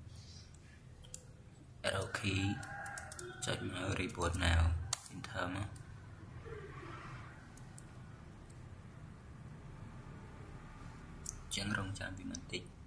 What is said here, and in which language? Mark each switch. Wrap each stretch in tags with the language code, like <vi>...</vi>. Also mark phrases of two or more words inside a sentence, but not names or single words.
<en>arrow key</en> <km>ចុចមក</km> <en>report now enter</en> <km>មកអញ្ចឹងរងចាំពីបន្តិច</km>